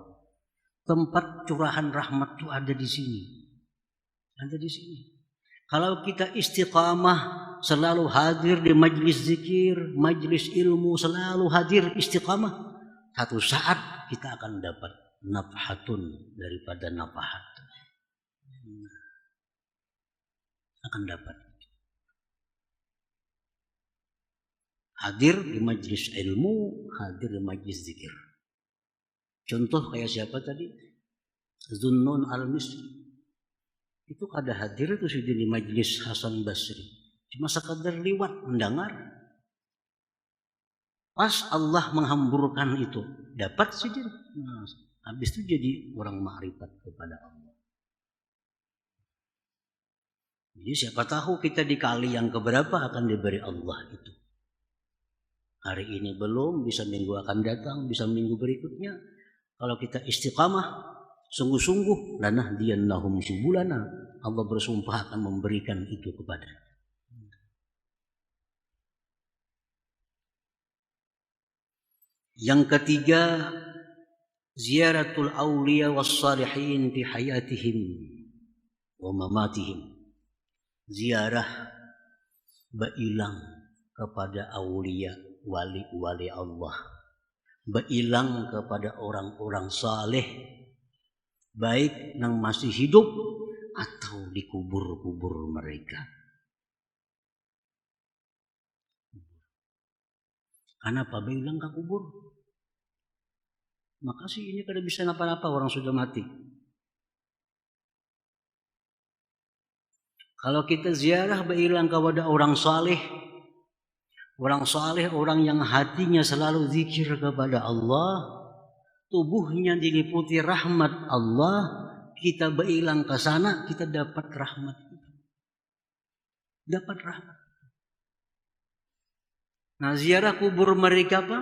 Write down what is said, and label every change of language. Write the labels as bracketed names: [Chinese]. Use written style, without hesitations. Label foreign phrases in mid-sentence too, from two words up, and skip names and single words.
[Indonesian] Tempat curahan rahmat itu ada di sini. Ada di sini. Kalau kita istiqamah, selalu hadir di majlis zikir, majlis ilmu, selalu hadir istiqamah, satu saat kita akan dapat nafhatun daripada nafahat. Akan dapat. Hadir di majlis ilmu, hadir di majlis zikir. Contoh kayak siapa tadi? Zunnun al-Misri. Itu kada hadir itu sudah di majlis Hasan Basri. Cuma sekadar liwat mendengar. Pas Allah menghamburkan itu, dapat saja. Nah, habis itu jadi orang ma'rifat kepada Allah. Jadi siapa tahu kita di kali yang keberapa akan diberi Allah itu. Hari ini belum, bisa minggu akan datang, bisa minggu berikutnya. Kalau kita istiqamah, sungguh-sungguh, [Arabic] lanahdiyannahum subulana, [Indonesian] Allah bersumpah akan memberikan itu kepada. Yang ketiga, [Arabic] ziaratul awliya was salihin fi hayatihim wa mamatihim. [Indonesian] Ziarah bailang kepada awliya, wali-wali Allah. Bailang kepada orang-orang saleh, baik yang masih hidup atau di kubur-kubur mereka. Kenapa bailang ke kubur? Makasih ini kada bisa napa-napa, orang sudah mati. Kalau kita ziarah bailang kepada orang saleh, orang yang hatinya selalu zikir kepada Allah, tubuhnya diliputi rahmat Allah, kita berilang ke sana, kita dapat rahmat. Dapat rahmat. Nah, ziarah kubur mereka apa?